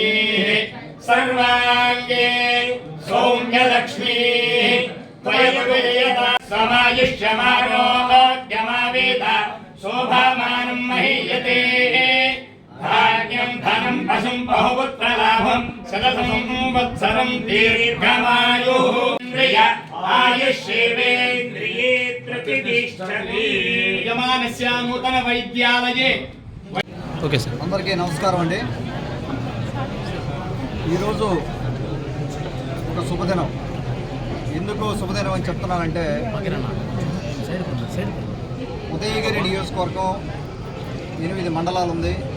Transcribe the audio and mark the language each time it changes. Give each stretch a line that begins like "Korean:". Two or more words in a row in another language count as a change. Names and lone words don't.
Sanskrit: सर्वाङ्गे सौम्यलक्ष्मी त्वयविजयता समायुष्यमारोग्यमावेद शोभामानं महीयते भाग्यं धनं पशुं बहुपुत्रलाभं शतसंवत्सरं दीर्घमायुः आयुष्येवेन्द्रिये प्रतिष्ठति यजमानस्य नूतन వైద్యాలయే
English: okay sir
Telugu: అందరికీ నమస్కారం అండి. ఈరోజు ఒక శుభదినం. ఎందుకు శుభదినం అని చెప్తున్నానంటే ఉదయగిరి నియోజకవర్గం 8 మండలాలు ఉంది.